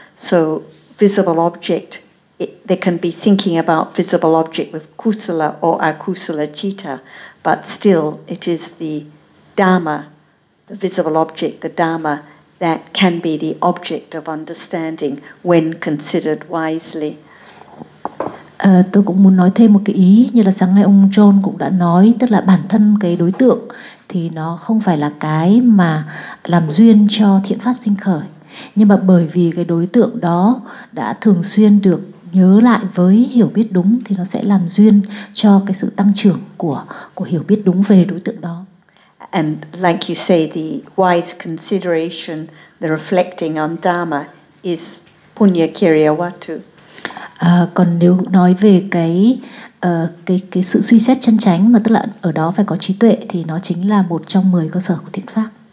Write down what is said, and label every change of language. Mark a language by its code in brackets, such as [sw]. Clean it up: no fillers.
[en] So visible object, they can be thinking about visible object with kusala or akusala citta, but still it is the dharma, the visible object, the dharma, that can be the object of understanding when considered wisely. [vi] Tôi cũng muốn nói thêm một cái ý, như là sáng nay ông John cũng đã nói, tức là bản thân cái đối tượng thì nó không phải là cái mà làm duyên cho thiện pháp sinh khởi, nhưng mà bởi vì cái đối tượng đó đã thường xuyên được nhớ lại với hiểu biết đúng thì nó sẽ làm duyên cho cái sự tăng trưởng của hiểu biết đúng về đối tượng đó. [en] And like you say, the wise consideration, the reflecting on dharma is punya kriya vatu. [vi] Còn nếu nói về cái sự suy xét chân chánh mà tức là ở đó phải có trí tuệ thì nó chính là một trong 10 cơ sở của thiện pháp.